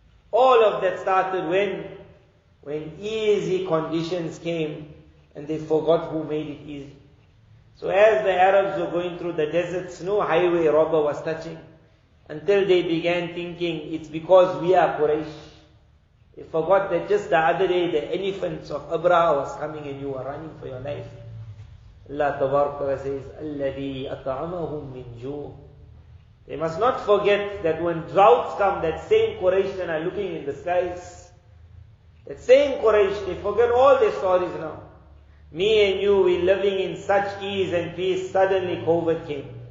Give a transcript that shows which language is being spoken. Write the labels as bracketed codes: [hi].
[en] All of that started when easy conditions came and they forgot who made it easy. So as the Arabs were going through the deserts, no highway robber was touching, until they began thinking, it's because we are Quraysh. They forgot that just the other day the elephants of Abraha was coming and you were running for your life. Allah Tabaraka says, [ar] الَّذِي أَطْعَمَهُمْ مِنْ جُوعٍ. [en] They must not forget that when droughts come, that same Quraysh are looking in the skies. That same Quraysh, they forget all their stories now. Me and you, we're living in such ease and peace, suddenly COVID came.